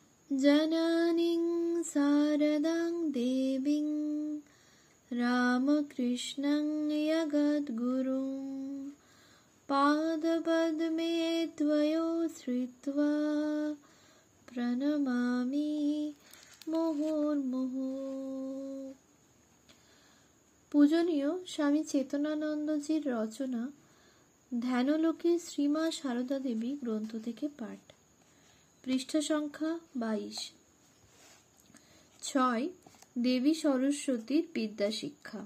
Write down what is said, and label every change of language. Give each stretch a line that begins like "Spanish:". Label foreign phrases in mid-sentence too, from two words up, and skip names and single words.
Sanskrit: जननीं शारदां देवीं रामकृष्णं जगद्गुरुं पादपद्मे त्वयोश्रित्वा प्रणमामि मुहुर्मुहुः।
Bangla: পূজনীয় স্বামী চেতনানন্দজির রচনা ধ্যানলোকে শ্রীমা সারদা দেবী গ্রন্থ থেকে পাঠ। পৃষ্ঠা সংখ্যা 22। 6 দেবী সরস্বতীর বিদ্যাশিক্ষা।